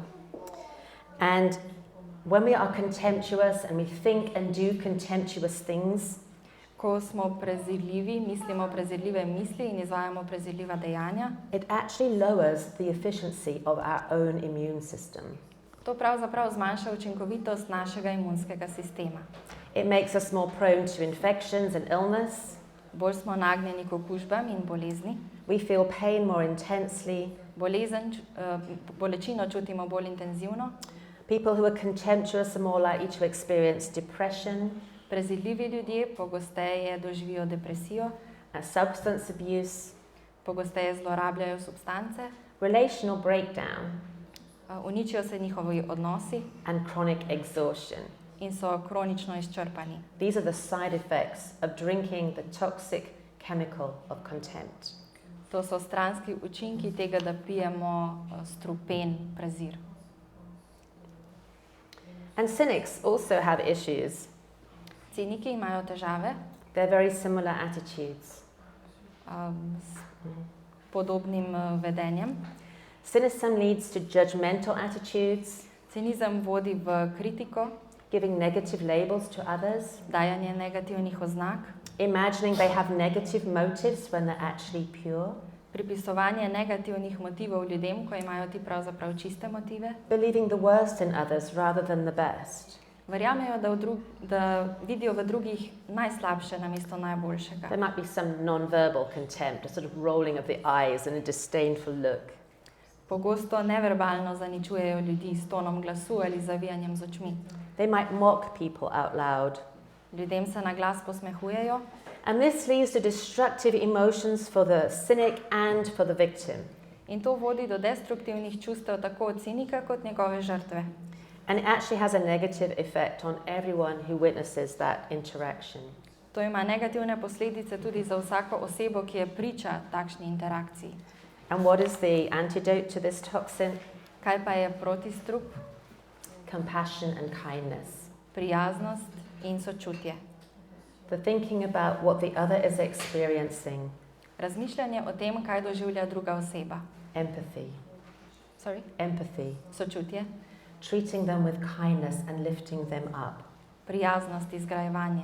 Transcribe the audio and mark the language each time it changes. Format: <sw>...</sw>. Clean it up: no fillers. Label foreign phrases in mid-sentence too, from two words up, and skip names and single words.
<en>And when we are contemptuous and we think and do contemptuous things,</en> <sl>Ko smo prezirljivi, mislimo prezirljive misli in izvajamo prezirljiva dejanja,</sl> <en>it actually lowers the efficiency of our own immune system.</en> <sl>to pravzaprav zmanjša učinkovitost našega imunskega sistema.</sl> <en>It makes us more prone to infections and illness.</en> <sl>Bolj smo nagnjeni k okužbam in bolezni.</sl> <en>We feel pain more intensely.</en> <sl>Bolečino čutimo bolj intenzivno.</sl> <en>People who are contemptuous are more likely to experience depression,</en> <sl>Prezirljivi ljudje pogosteje doživijo depresijo,</sl> <en>substance abuse,</en> <sl>pogosteje zlorabljajo substance,</sl> <en>relational breakdown,</en> <sl>uničijo se njihovi odnosi</sl> <en>and chronic exhaustion.</en> <sl>in so kronično izčrpani.</sl> <en>These are the side effects of drinking the toxic chemical of contempt.</en> <sl>To so stranski učinki tega, da pijemo strupen prezir.</sl> <en>And cynics also have issues.</en> <sl>Ciniki imajo težave</sl> <en>They're very similar attitudes.</en> <sl>s podobnim vedenjem.</sl> <en>Cynicism leads to judgmental attitudes,</en> <sl>Cinizem vodi v kritiko,</sl> <en>giving negative labels to others,</en> <sl>dajanje negativnih oznak,</sl> <en>imagining they have negative motives when they're actually pure,</en> <sl>pripisovanje negativnih motivov ljudem, ko imajo ti pravzaprav čiste motive.</sl> <en>believing the worst in others rather than the best.</en> <sl>Verjamejo, da vidijo v drugih najslabše namesto najboljšega.</sl> <en>There might be some non-verbal contempt, a sort of rolling of the eyes and a disdainful look.</en> <sl>Pogosto neverbalno zaničujejo ljudi s tonom glasu ali zavijanjem z očmi.</sl> <en>They might mock people out loud.</en> <sl>Ljudem se na glas posmehujejo</sl> <en>And this leads to destructive emotions for the cynic and for the victim.</en> <sl>in to vodi do destruktivnih čustev tako od cinika kot njegove žrtve.</sl> <en>And it actually has a negative effect on everyone who witnesses that interaction.</en> <sl>To ima negativne posledice tudi za vsako osebo, ki je priča takšni interakciji.</sl> <en>And what is the antidote to this toxin?</en> <sl>Kaj pa je protistrup?</sl> <en>Compassion and kindness.</en> <sl>Prijaznost in sočutje.</sl> <en>The thinking about what the other is experiencing.</en> <sl>Razmišljanje o tem, kaj doživlja druga oseba.</sl> <en>Empathy. Sorry? Empathy.</en> <sl>Sočutje.</sl> <en>Treating them with kindness and lifting them up.</en> <sl>Prijaznost, izgrajevanje.</sl>